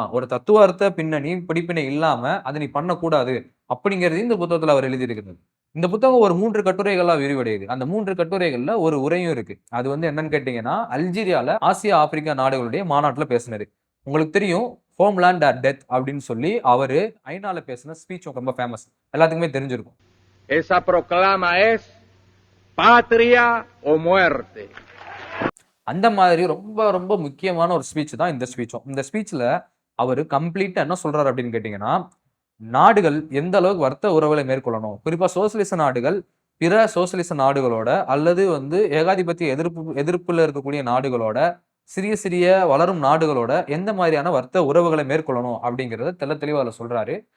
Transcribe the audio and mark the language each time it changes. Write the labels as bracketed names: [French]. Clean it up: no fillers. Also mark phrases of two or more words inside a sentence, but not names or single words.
[Tamil] ஒரு தத்துவார்த்த பின்னணி படிப்பினை இல்லாம அதை நீ பண்ணக்கூடாது அப்படிங்கிறது இந்த புத்தகத்துல அவர் எழுதியிருக்கிறது. இந்த புத்தகம் ஒரு 3 கட்டுரைகளா விரிவடையுது. அந்த 3 கட்டுரைகள்ல ஒரு உரையும் இருக்கு. அது வந்து என்னன்னு கேட்டீங்கன்னா, அல்ஜீரியால ஆசியா, ஆப்பிரிக்கா நாடுகளுடைய மாநாட்டுல பேசினது. உங்களுக்கு தெரியும் [English] Homeland or Death [Tamil] அப்படின்னு சொல்லி அவரு ஐநால பேசின ஸ்பீச் ரொம்ப ஃபேமஸ். எல்லாத்துக்குமே தெரிஞ்சிருக்கும். [Spanish] Esa proclama es patria o muerte. [Tamil] அந்த மாதிரி ரொம்ப ரொம்ப முக்கியமான ஒரு ஸ்பீச் தான் இந்த ஸ்பீச்சும். இந்த ஸ்பீச்ல அவரு கம்ப்ளீட்டா என்ன சொல்றாரு அப்படின்னு கேட்டீங்கன்னா, நாடுகள் எந்த அளவுக்கு வர்த்தக உறவுகளை மேற்கொள்ளணும், குறிப்பா சோசியலிச நாடுகள் பிற சோசியலிச நாடுகளோட அல்லது வந்து ஏகாதிபத்திய எதிர்ப்புல இருக்கக்கூடிய நாடுகளோட, சிறிய சிறிய வளரும் நாடுகளோட எந்த மாதிரியான வர்த்தக உறவுகளை மேற்கொள்ளணும் அப்படிங்கிறத தெளிவா அதுல சொல்றாரு.